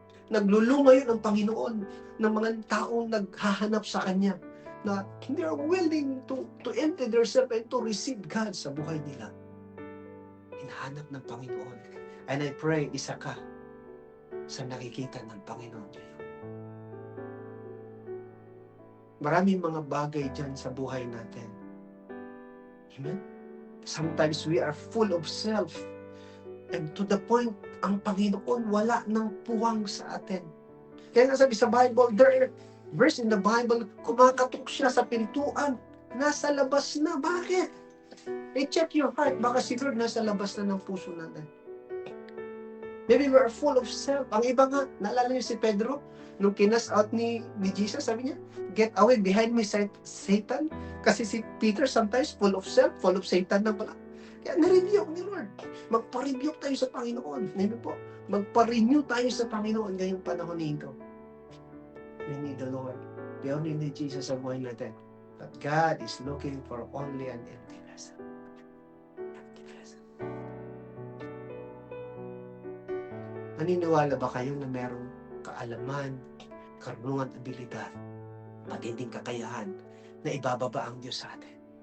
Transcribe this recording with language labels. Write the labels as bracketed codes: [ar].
[tl] Naglulong ngayon ang Panginoon ng mga taong naghahanap sa Kanya na [en] they are willing to empty themselves and to receive God [tl] sa buhay nila. Hinahanap ng Panginoon. [en] And I pray, [tl] isa ka sa nakikita ng Panginoon ngayon. Maraming mga bagay dyan sa buhay natin. Amen? [en] Sometimes we are full of self. And to the point, [tl] ang Panginoon wala ng puwang sa atin. Kaya nga sabi sa Bible, [en] there are verse in the Bible, [tl] kumakatok siya sa pintuan. Nasa labas na. Bakit? I-check [en] your heart. [tl] Baka si Lord nasa labas na ng puso natin. [en] Maybe we are full of self. [tl] Ang iba nga, naalala niyo si Pedro? Nung kinas out ni Jesus, sabi niya, [en] get away behind me, Satan. [tl] Kasi si Peter [en] sometimes full of self, full of Satan [tl] na pala. Kaya na-rebuke ni Lord. Magpa-rebuke tayo sa Panginoon. Amen po. Magpa-renew tayo sa Panginoon ngayong panahon nito. [en] We need the Lord. We only need Jesus [tl] sa buhay natin. [en] But God is looking for only an empty vessel. Empty vessel. [tl] Naniniwala ba kayo na merong kaalaman, karunungan, abilidad, matinding kakayahan na ibababa ang Diyos sa atin?